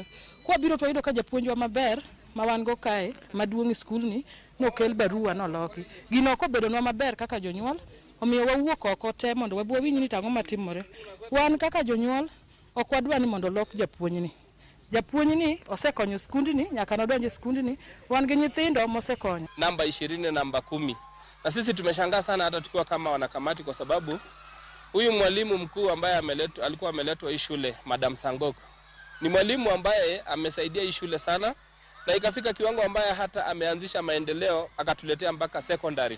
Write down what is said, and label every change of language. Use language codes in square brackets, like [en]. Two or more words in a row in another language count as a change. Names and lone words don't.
[luo] Kwa biro to yudo ka japuonjwa maber ma wan go kae maduong' e skul ni nokel barua noloki. Gino kobedonwa maber kaka jonyuol omiyo wawuok oko te mondo wabwinj ni tang'o matimore. Wan kaka jonyuol ok wadwa ni mondo lok japuonjni. Japuonjni osekonyo skundni nyaka nodonje skundni, wan gi nyithindo mosekonyo. Namba 20 namba 10. [sw] Na sisi tumeshangaa sana hata tukiwa kama wanakamati kwa sababu huyu mwalimu mkuu ambaye alikuwa ameletwa hii shule, Madam Sangok, ni mwalimu ambaye amesaidia hii shule sana na ikafika kiwango ambaye hata ameanzisha maendeleo akatuletea mpaka secondary.